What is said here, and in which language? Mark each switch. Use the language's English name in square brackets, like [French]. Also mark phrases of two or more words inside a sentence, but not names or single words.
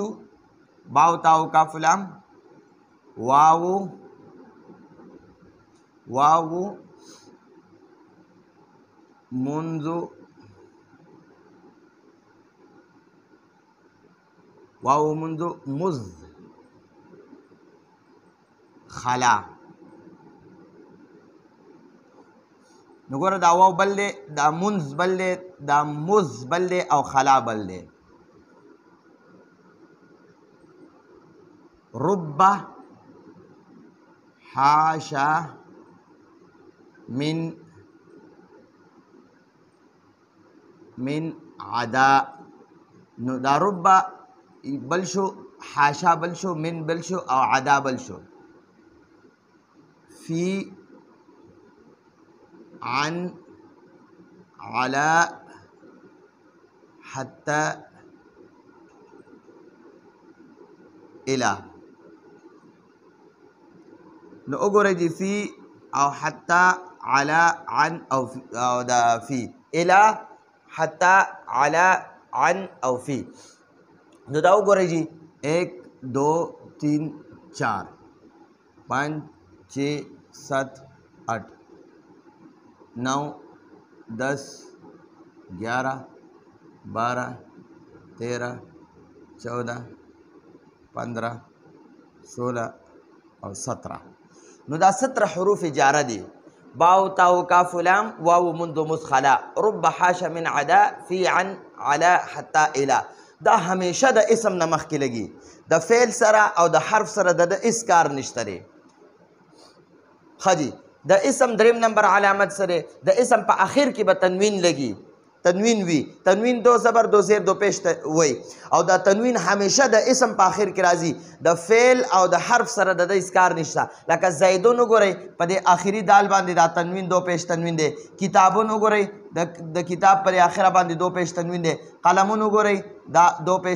[Arabic] باو تاو کاف لام واو منذ مز خلا. [Pashto] نو ګوره دا واو بل دی، دا منز بل دی، دا مز بل دی او خلا بل دی. [Arabic] رب حاشا من عدا. [Pashto] نو دا رب بل شو، حاشا بل شو، من بل شو او عدا بل شو. [Arabic] فی عن علا حتی الى. [Pashto] نو وګورئ جی فی او حتی علا عن او دا فی الى حتی علا عن او فی. نو دا وګورئ جی 1 2 3 4 5 6 7 8 9 10 11 12 13 14 15 16 او 17. نو دا 17 حروف جاره دي. [Arabic] باو تاو کاف لام واو منذ مدخلا رب حاش من عدا فی عن علا حتی الى. [Pashto] دا همیشه د اسم نه مخکې لګي، د فعل سره او د حرف سره د اس کار نشته دی. ښه جي د اسم دریم نمبر علامت سره د اسم په اخر کې به تنوین لګي تنوین وی تنوین دو زبر دو زیر دو پیش وی او دا تنوین همیشه د اسم په اخر کې راځي د فعل او د حرف سره د اسکار نشته لکه زیدون وګورئ په دې آخري دال باندې دا تنوین دو پیش تنوین دی کتابون وګورئ د کتاب پر اخره باندې دو پیش تنوین دی قلمون وګورئ دا دو پیش